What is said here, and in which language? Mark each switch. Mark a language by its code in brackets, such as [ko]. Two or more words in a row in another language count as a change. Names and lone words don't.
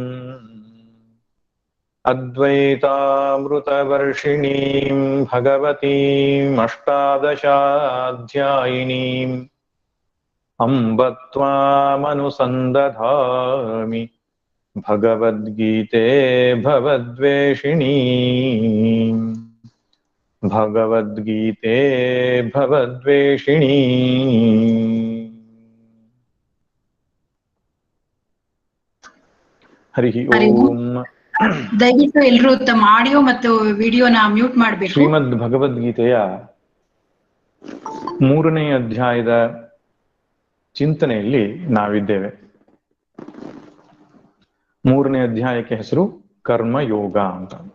[sa] अद्वैतामृतवर्षिणीं भगवतीम् अष्टादशाध्यायिनीम् अम्ब त्वामनुसन्दधामि भगवद्गीते भवद्वेषिणी भगवद्गीते भवद्वेषिणी। हरि ओम। [kn] ದಯವಿಟ್ಟು ಎಲ್ಲರೂ ತಮ್ಮ ಆಡಿಯೋ ಮತ್ತು ವಿಡಿಯೋನ ಮ್ಯೂಟ್ ಮಾಡಬೇಕು. ಶ್ರೀಮದ್ ಭಗವದ್ಗೀತೆಯ 3ನೇ ಅಧ್ಯಾಯದ ಚಿಂತನೆಯಲ್ಲಿ ನಾವಿದ್ದೇವೆ. 3ನೇ ಅಧ್ಯಾಯಕ್ಕೆ ಹೆಸರು ಕರ್ಮಯೋಗ ಅಂತ.